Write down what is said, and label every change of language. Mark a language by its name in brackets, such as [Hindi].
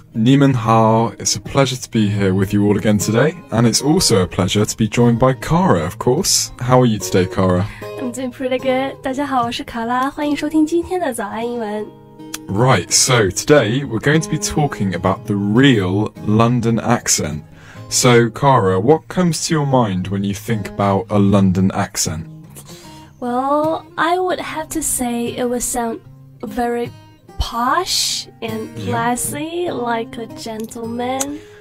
[Chinese] 你们好, [English] it's a pleasure to be here with you all again today, and it's also a pleasure to be joined by Cara, of course. How are you today, Cara? I'm doing pretty good. [Chinese] 大家好，我是卡拉，欢迎收听今天的早安英文。 [English] Right, so today we're going to be talking about the real London accent. So, Cara, what comes to your mind when you think about a London accent? Well, I would have to say it would sound very posh and classy, like a gentleman.